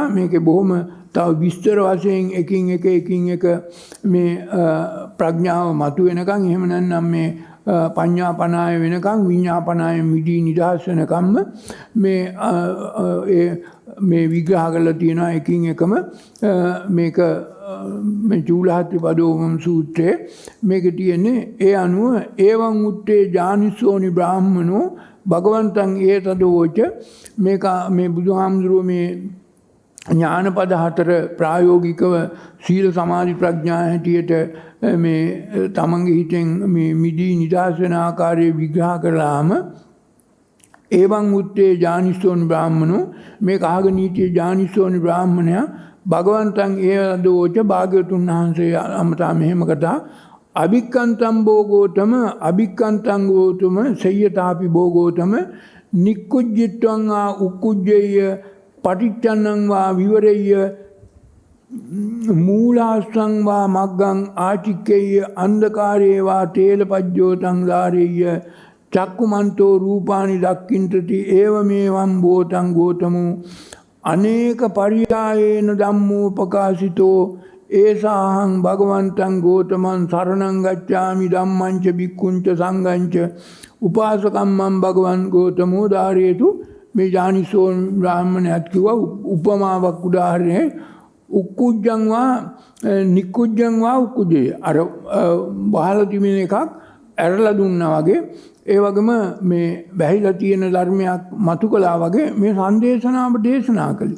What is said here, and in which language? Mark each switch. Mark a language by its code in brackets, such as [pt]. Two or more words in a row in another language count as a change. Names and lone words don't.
[si] මේකේ බොහොම තව විස්තර වශයෙන් එකින් එක මේ ප්‍රඥාව මතු වෙනකන් එහෙම නැත්නම් මේ පඤ්ඤාපනාය වෙනකන් විඤ්ඤාපනාය මිදී නිදහස් වෙනකම්ම මේ විග්‍රහ කරලා තියෙනවා. එකින් එකම මේක මේ චූලහත්ථිපදෝපම සූත්‍රයේ මේක තියෙන්නේ. ඒ අනුව [pi] ඒවං උත්තේ ඥානිසෝනි බ්‍රාහ්මනෝ භගවන්තං ඒතදෝච [si] මේක මේ බුදුහාමුදුරුවෝ මේ ඥානපද හතර ප්‍රායෝගිකව සීල සමාධි ප්‍රඥා හැටියට මේ තමන්ගේ හිතෙන් මේ මිදී නිදහස් වෙන ආකාරය විග්‍රහ කළාම [pi] එවං උත්තේ ජානිසෝනි බ්‍රාහ්මනෝ [si] මේ කාගනීතිය ජානිසෝනි බ්‍රාහ්මණයා [pi] භගවන්තං ඒවදෝච [si] භාග්‍යවතුන් වහන්සේ අමතා මෙහෙම කතා [pi] අභික්කන්තං භෝගෝතම අභික්කන්තං ගෝතම සය්‍යතාපි භෝගෝතම නික්කුජ්ජිත්වං ආ උක්කුජ්ජේය පටිච්චන්නං වා විවරෙය්‍ය මූලාස්සං වා මග්ගං ආචික්කේය අන්ධකාරේ වා තේලපජ්ජෝතං ධාරෙය්‍ය චක්කුමන්තෝ රූපානි දක්ඛින්තති ඒවමේවං භෝතං ගෝතමෝ අනේක පරියායේන ධම්මෝ ප්‍රකාශිතෝ ඒසාහං භගවන්තං ගෝතමං සරණං ගච්ඡාමි ධම්මං ච භික්ඛුං ච සංඝං ච උපාසකම්මං භගවන් ගෝතමෝ ධාරේතු [si] මේ ජානිසෝ බ්‍රාහ්මණයත් කිව්වා උපමාවක් උදාහරණේ [pi] උක්කුජ්ජං වා නික්කුජ්ජං වා උක්කුජේ [si] අර බහලා තිබෙන එකක් ඇරලා දුන්නා වගේ ඒ වගේම මේ වැහිලා තියෙන ධර්මයක් මතු කළා වගේ මේ සංදේශනාව දේශනා කළේ.